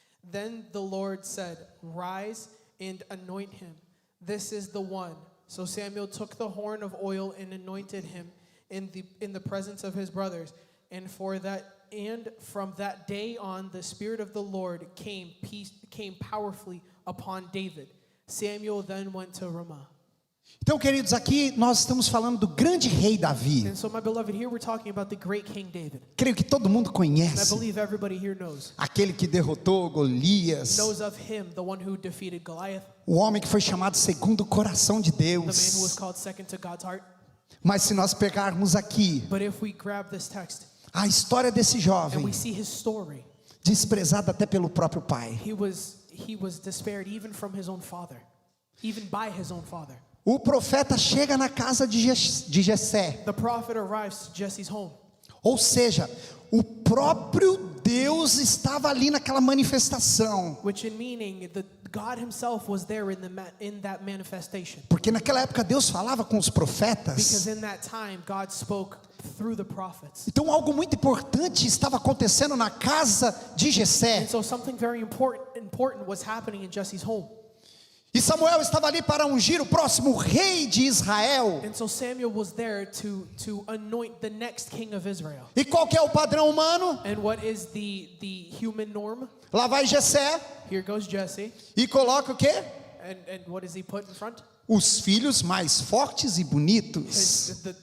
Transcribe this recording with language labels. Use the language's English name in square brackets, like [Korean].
[English] Then the Lord said, Rise and anoint him. This is the one. So Samuel took the horn of oil and anointed him in the presence of his brothers. And from that day on, the Spirit of the Lord came powerfully upon David. Samuel then went to Ramah. [Portuguese] Então, queridos, aqui nós estamos falando do grande rei Davi. [English] And so, my beloved, here we're talking about the great King David. [Portuguese] Creio que todo mundo [English] And I [Portuguese] conhece [English] believe everybody here knows. [Portuguese] aquele que derrotou Golias, [English] Knows of him, the one who defeated Goliath, [Portuguese] o homem que foi chamado segundo o coração de [English] the man who was [Portuguese] Deus. [English] called second to God's heart. [Portuguese] Mas se nós pegarmos aqui [English] But if we grab this text [Portuguese] a história desse [English] and [Portuguese] jovem, [English] we see his story, [Portuguese] desprezado até pelo próprio pai, [English] he was despaired even from his own father, even by his own father. [Portuguese] o profeta chega na casa de Jessé, [English] The prophet arrives to Jesse's home. [Portuguese] ou seja, o próprio Deus estava ali naquela manifestação, [English] Which in meaning that God himself was there in that manifestation. [Portuguese] porque naquela época Deus falava com os profetas. [English] Because in that time God spoke through the prophets. [Portuguese] Então algo muito importante estava acontecendo na casa de Jessé. [English] And so something very important was happening in Jesse's home. [Portuguese] E Samuel estava ali para ungir o próximo rei de Israel. [English] And so Samuel was there to anoint the next king of Israel. [Portuguese] E qual que é o padrão humano? [English] And what is the human norm? [Portuguese] Lá vai Jessé [English] Here goes Jesse. [Portuguese] e coloca o quê? [English] And what does he put in front? [Portuguese] Os filhos mais fortes e bonitos.